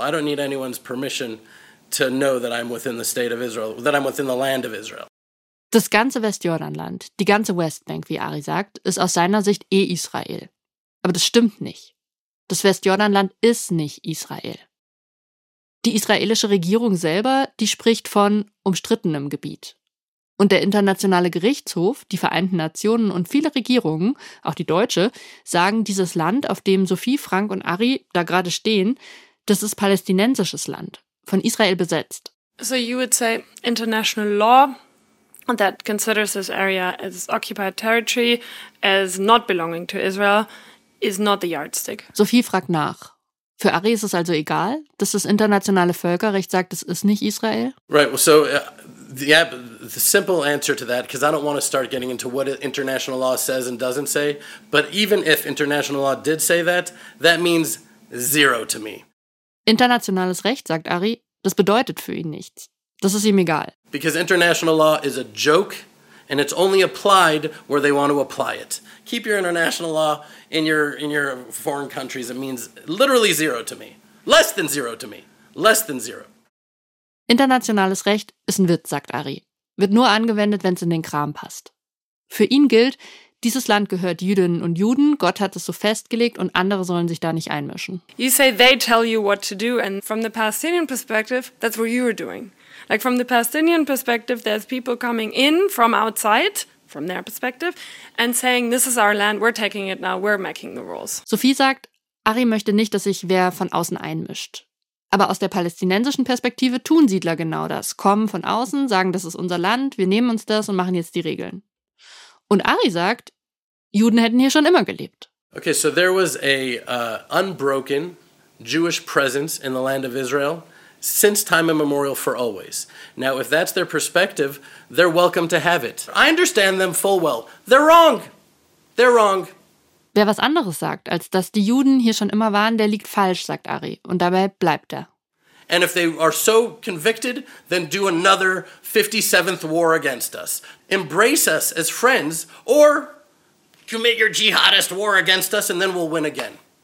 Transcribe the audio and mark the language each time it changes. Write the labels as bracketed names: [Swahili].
[English] I don't need anyone's permission to know that I'm within the state of Israel, that I'm within the land of Israel. [German] Das ganze Westjordanland, die ganze Westbank, wie Ari sagt, ist aus seiner Sicht eh Israel. Aber das stimmt nicht. Das Westjordanland ist nicht Israel. Die israelische Regierung selber, die spricht von umstrittenem Gebiet. Und der Internationale Gerichtshof, die Vereinten Nationen und viele Regierungen, auch die deutsche, sagen, dieses Land, auf dem Sophie, Frank und Ari da gerade stehen, das ist palästinensisches Land, von Israel besetzt. [English] So you would say international law that considers this area as occupied territory, as not belonging to Israel, is not the yardstick. [German] Sophie fragt nach. Für Ari ist es also egal, dass das internationale Völkerrecht sagt, es ist nicht Israel? [English] Right, so the simple answer to that, because I don't want to start getting into what international law says and doesn't say, but even if international law did say that, that means zero to me. [German] Internationales Recht, sagt Ari, das bedeutet für ihn nichts. Das ist ihm egal. [English] Because international law is a joke and it's only applied where they want to apply it. Keep your international law in your foreign countries. It means literally zero to me. Less than zero to me. Less than zero. [German] Internationales Recht ist ein Witz, sagt Ari. Wird nur angewendet, wenn es in den Kram passt. Für ihn gilt, dieses Land gehört Jüdinnen und Juden. Gott hat es so festgelegt und andere sollen sich da nicht einmischen. [English] You say they tell you what to do and from the Palestinian perspective, that's what you are doing. Like from the Palestinian perspective, there's people coming in from outside, from their perspective, and saying, this is our land, we're taking it now, we're making the rules. [German] Sophie sagt, Ari möchte nicht, dass sich wer von außen einmischt. Aber aus der palästinensischen Perspektive tun Siedler genau das. Kommen von außen, sagen, das ist unser Land, wir nehmen uns das und machen jetzt die Regeln. Und Ari sagt, Juden hätten hier schon immer gelebt. [English] Okay, so there was a unbroken Jewish presence in the land of Israel. Since time immemorial for always. Now, if that's their perspective, they're welcome to have it. I understand them full well. They're wrong. They're wrong. [German] Wer was anderes sagt, als dass die Juden hier schon immer waren, der liegt falsch, sagt Ari. Und dabei bleibt er. [English] And if they are so convicted, then do another 57th war against us. Embrace us as friends, or commit your jihadist war against us, and then we'll win again.